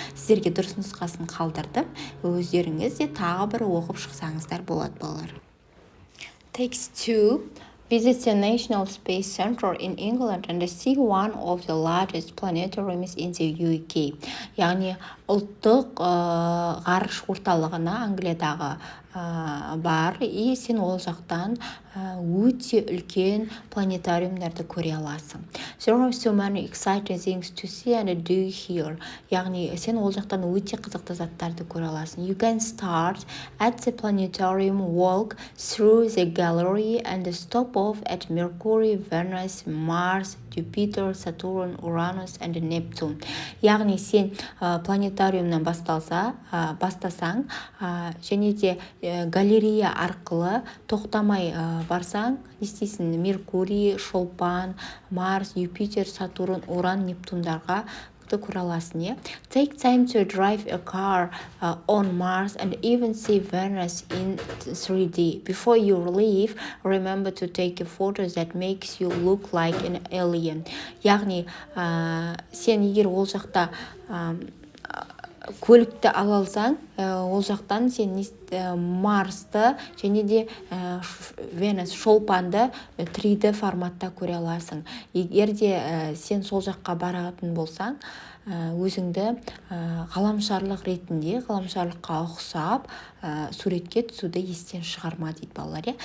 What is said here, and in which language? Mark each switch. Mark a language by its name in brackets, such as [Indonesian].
[Kazakh] Сіздерге дұрыс нұсқасын қалдырдым. Өздеріңіз де тағы бір оқып шықсаңыздар болады балалар. [English] Text 2. Visit the National Space Center in England and see one of the largest planetariums in the UK. [Kazakh] Яғни ұлттық ғарыш орталығына Англиядағы бар, и сен ол жақтан өте үлкен планетариумдарды көре аласың. [English] There are so many exciting things to see and do here. [Kazakh] Яғни сен ол жақтан өте қызықты заттарды көре аласың. [English] You can start at the planetarium, walk through the gallery and stop off at Mercury, Venus, Mars, Jupiter, Saturn, Uranus and Neptune. [Kazakh] Яғни сен планетариумнан бастасаң, және де галерея арқылы тоқтамай барсаң, естейсің Меркурий, Шолпан, Марс, Юпитер, Сатурн, Уран, Нептундарға көре аласың. [English] Take time to drive a car on Mars and even see Venus in 3D. Before you leave, remember to take a photo that makes you look like an alien. [Kazakh] Яғни сен егер ол жақта көлікті ала алсаң, ол жақтан сен Марсты және де Венус, Шолпанды 3D форматта көре аласың. Егер де сен сол жаққа баратын болсаң, өзіңді ғаламшарлық ретінде, ғаламшарлыққа ұқсап суретке түсуді естен шығарма дейді балалар.